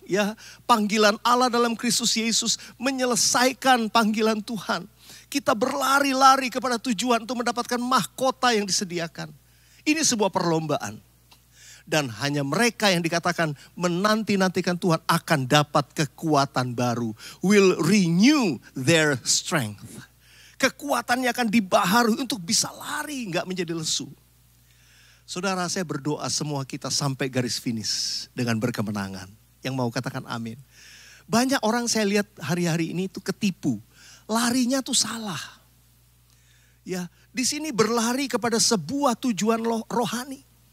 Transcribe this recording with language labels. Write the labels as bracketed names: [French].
[Indonesian] Ya, panggilan Allah dalam Kristus Yesus menyelesaikan panggilan Tuhan. Kita berlari-lari kepada tujuan untuk mendapatkan mahkota yang disediakan. Ini sebuah perlombaan. Dan hanya mereka yang dikatakan menanti-nantikan Tuhan akan dapat kekuatan baru. [English] Will renew their strength. [Indonesian] Kekuatannya akan dibaharui untuk bisa lari, nggak menjadi lesu. Saudara, saya berdoa semua kita sampai garis finish dengan berkemenangan. Yang mau katakan amin. Banyak orang saya lihat hari-hari ini itu ketipu. Larinya tuh salah. Ya, di sini berlari kepada sebuah tujuan rohani.